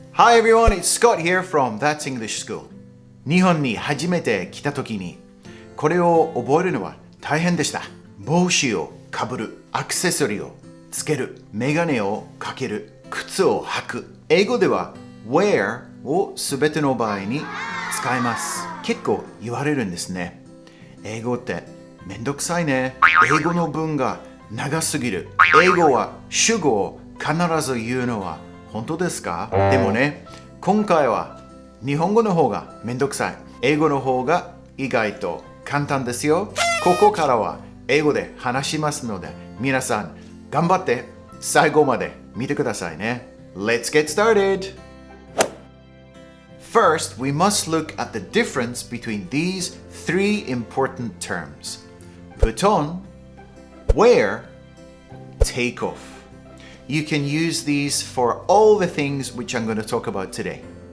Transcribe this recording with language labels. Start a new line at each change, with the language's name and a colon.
English: Hi everyone, it's Scott here from That's English School.
Japanese: 日本に初めて来た時に、これを覚えるのは大変でした。帽子をかぶる、アクセサリーをつける、メガネをかける、靴を履く。英語では wear をすべての場合に使います。結構言われるんですね。英語ってめんどくさいね。英語の文が長すぎる。英語は主語を必ず言うのは本当ですか？でもね、今回は日本語の方がめんどくさい。英語の方が意外と簡単ですよ。ここからは英語で話しますので、皆さん頑張って最後まで見てくださいね。
English: Let's get started! First, we must look at the difference between these three important terms. Put on, wear, take off.You can use these for all the things which I'm going to talk about today.